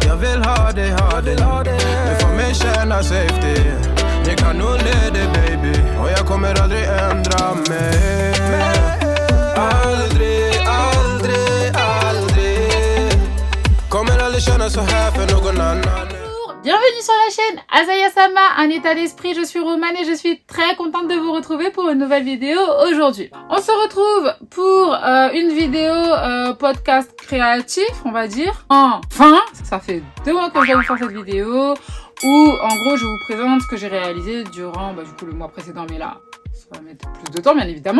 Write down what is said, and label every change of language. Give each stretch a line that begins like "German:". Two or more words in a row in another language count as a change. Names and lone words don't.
Swedish: Jag vill ha dig du får mig känna safety. Ni kan nog leda baby och jag kommer aldrig ändra mig. Aldrig kommer aldrig känna så här för någon annan.
French: Bienvenue sur la chaîne Azaya Sama, un état d'esprit, je suis Romane et je suis très contente de vous retrouver pour une nouvelle vidéo aujourd'hui. On se retrouve pour une vidéo podcast créatif, on va dire. Enfin, ça fait 2 mois que je vais vous faire cette vidéo où en gros je vous présente ce que j'ai réalisé durant le mois précédent, mais là ça va mettre plus de temps bien évidemment.